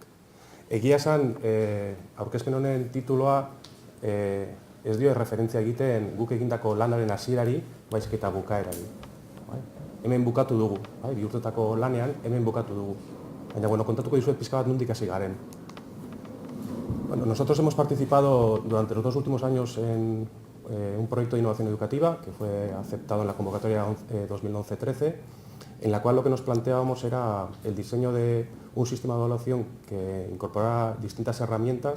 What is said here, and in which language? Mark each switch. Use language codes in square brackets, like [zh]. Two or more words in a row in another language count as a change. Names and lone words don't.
[eu] Egia esan, aurkezpen honen tituloa ez dio referentzia egiten guk egindako lanaren hasierari, baizik eta bukaerari. Hemen bukatu dugu, 2 urtetako lanean, hemen bukatu dugu. Baina, kontatuko dizuet pizka bat nondik hasi garen. [es] Nosotros hemos participado durante los 2 últimos años en un proyecto de innovación educativa que fue aceptado en la convocatoria 2011-13, en la cual lo que nos planteábamos era el diseño de un sistema de evaluación que incorporara distintas herramientas